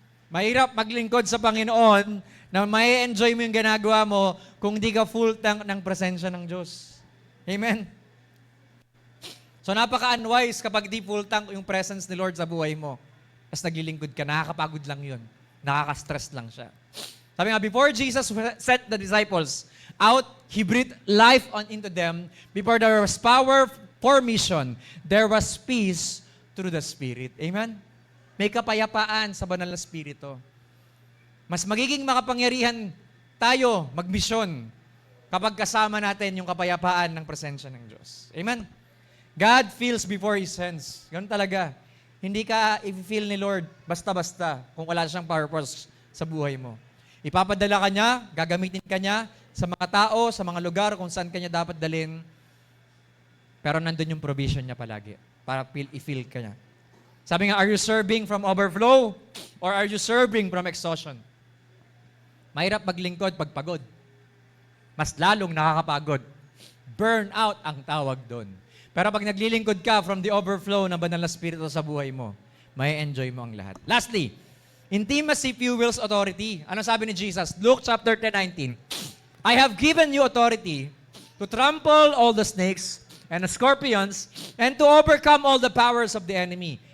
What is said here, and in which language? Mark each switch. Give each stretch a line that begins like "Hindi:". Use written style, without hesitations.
Filipino: Mahirap maglingkod sa Panginoon na may enjoy mo yung ginagawa mo kung hindi ka full tank ng presensya ng Diyos. Amen? So napaka-unwise kapag di full tank yung presence ni Lord sa buhay mo. Tapos naglilingkod ka, nakakapagod lang yun. Nakaka-stress lang siya.
English: Sabi nga, before Jesus sent the disciples out, He breathed life into them. Before there was power for mission, there was peace through the Spirit.
Filipino: Amen? May kapayapaan sa banal na Espiritu. Mas magiging makapangyarihan tayo magmisyon kapag kasama natin yung kapayapaan ng presensya ng Diyos. Amen?
English: God feels before He sends.
Filipino: Ganun talaga. Hindi ka i-feel ni Lord basta-basta kung wala siyang purpose sa buhay mo. Ipapadala ka niya, gagamitin ka niya sa mga tao, sa mga lugar kung saan ka niya dapat dalhin. Pero nandun yung provision niya palagi para i-feel ka niya.
English: Sabi nga, are you serving from overflow or are you serving from exhaustion?
Filipino: Mahirap maglingkod pag pagod. Mas lalong nakakapagod. Burnout ang tawag doon. Pero pag naglilingkod ka from the overflow ng banal na Espiritu sa buhay mo, may enjoy mo ang lahat.
English: Lastly, intimacy fuels authority. Ano sabi ni Jesus? Luke chapter 10:19. I have given you authority to trample all the snakes and the scorpions, and to overcome all the powers of the enemy.